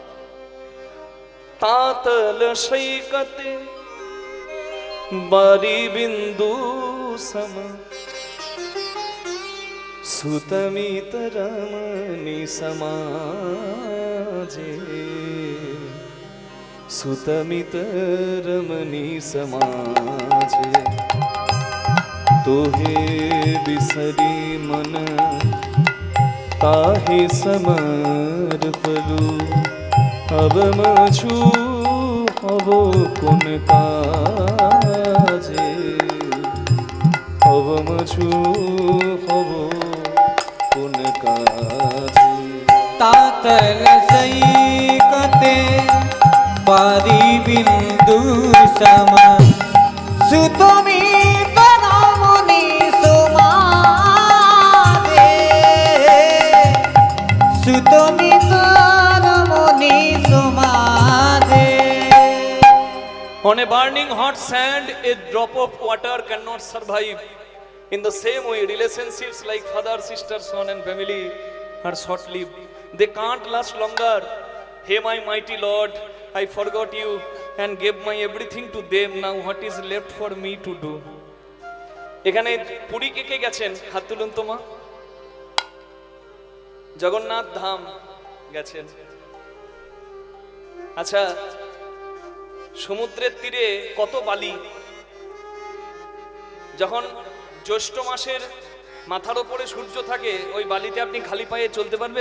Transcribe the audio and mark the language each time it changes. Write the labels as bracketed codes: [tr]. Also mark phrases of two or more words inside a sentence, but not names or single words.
[mai] তাতল সৈকতে বারি বিন্দু সম, সুতমিত রমণী সমাজে, সুতমিত রমণী সমাজে, তোহে বিসরি মন তাহে সমর্পলু, अब मछु हब कोन काजे, अब मछु हब कोन काजे। तातल सैकते बारी बिंदु सम, सुतमित रमणी समाजे, सुतमित रमणी समाजे। [en] On a burning hot sand, a drop of water cannot survive. In the same way, relationships like father, sister, son and family are short-lived. They can't last longer. Hey my mighty Lord, I forgot you and gave my everything to them. Now what is left for me to do? [bn] এখানে পুরী কে কে গেছেন? হাত তুলুন তো মা। জগন্নাথ ধাম গেছেন। আচ্ছা, সমুদ্রের তীরে কত বালি, যখন জ্যৈষ্ঠ মাসের মাথার উপরে সূর্য থাকে, ওই বালিতে আপনি খালি পায়ে চলতে পারবেন?